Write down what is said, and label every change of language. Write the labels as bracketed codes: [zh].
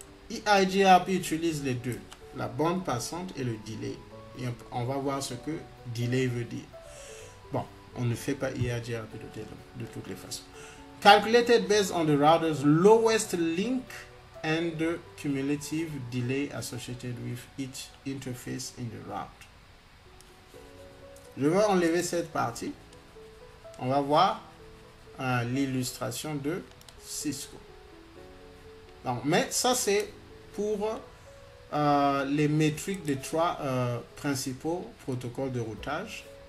[fr] EIGRP utilise les deux, la bande passante et le delay. Et on va voir ce que delay veut dire. Bon, on ne fait pas EIGRP de toutes les façons. [en] Calculated based on the router's lowest link and the cumulative delay associated with each interface in the route. [fr] Je vais enlever cette partie. On va voir l'illustration de Cisco. Donc, mais ça, c'est pour les métriques des trois principaux protocoles de routage.